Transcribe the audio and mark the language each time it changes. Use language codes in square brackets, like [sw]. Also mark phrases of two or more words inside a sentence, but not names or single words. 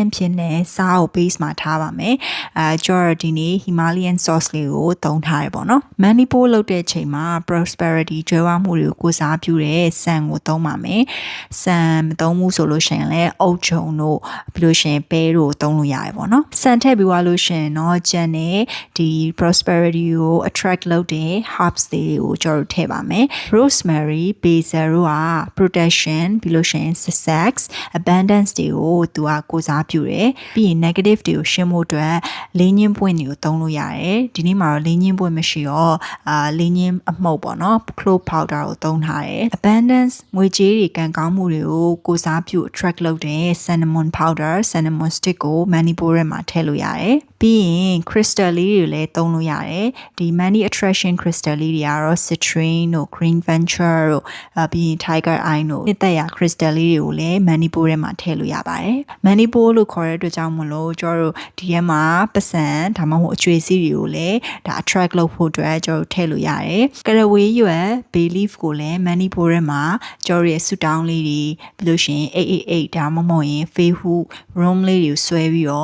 [my] ဖြစ်နေစားကို base မှာထားပါမယ်ကျော်ဒီနေ့ [en] Himalayan sauce [my] လေးကိုသုံးထားရပေါ့နော် [en] money pool [my] လုပ်တဲ့ချိန်မှာ prosperity ကြွယ်ဝမှုတွေကိုကိုစားပြုတဲ့ဆန်ကိုသုံးပါမယ်ဆန်မသုံးဘူးဆိုလို့ရှိရင်လည်းအုတ်ချုံတို့ပြီးလို့ရှိရင်ပဲတို့သုံးလို့ရတယ်ပေါ့နော်ဆန်ထည့်ပြီးသွားလို့ရှိရင်တော့ကြံနဲ့ဒီ prosperity ကို attract လုပ်တဲ့ herbs တွေကို ကျော်ထည့်ပါမယ် [en] rosemary basil [my] တို့က protection ပြီးလို့ရှိရင် [en] success abundance [my] တွေကိုသူကကိုစားပြုတယ်ပြီးရင် negative တွေကိုရှင်းဖို့အတွက်လင်းညင်းပွင့်တွေကိုသုံးလို့ရတယ်ဒီနေ့မှာတော့လင်းညင်းပွင့်မရှိတော့လင်းညင်းအမှုတ်ပေါ့နော် [en] clove powder [my] ကိုသုံးထားတယ် abundance ငွေကြေးတွေကံကောင်းမှုတွေကိုကိုစားပြု attract လုပ်တဲ့ [en] cinnamon powder cinnamon stick [my] ကို [en] money pool [my] ထဲမှာထည့်လို့ ရတယ်ပြီးရင် crystal လေးတွေလည်းသုံးလို့ရတယ်ဒီ [en] money attraction crystal [my] လေးတွေကတော့ citrine တို့ [en] green venture [my] တို့ပြီးရင် [en] tiger eye [my] တို့နှစ်သက်ရာ crystal လေးတွေကိုလည်း [en] money pool [my] ထဲမှာထည့်လို့ရပါတယ် [en] money pool [my] လို့ခေါ်တဲ့အတွက်ကြောင့်မလို့ကျတို့ဒီထဲမှာပတ်စံဒါမှမဟုတ်အကျွေးစီးတွေကို လည်းဒါ attract လုပ်ဖို့အတွက်ကျတို့ထည့်လို့ရတယ်ကရဝေးရွယ် [en] bay leaf [my] ကိုလည်း [en] money pool [my] ထဲမှာကျတို့ရဲ့ဆူတောင်းလေးတွေပြီးလို့ရှိရင်888ဒါမှမဟုတ်ရင် [en] Facebook room [my] လေးတွေကိုဆွဲပြီးတော့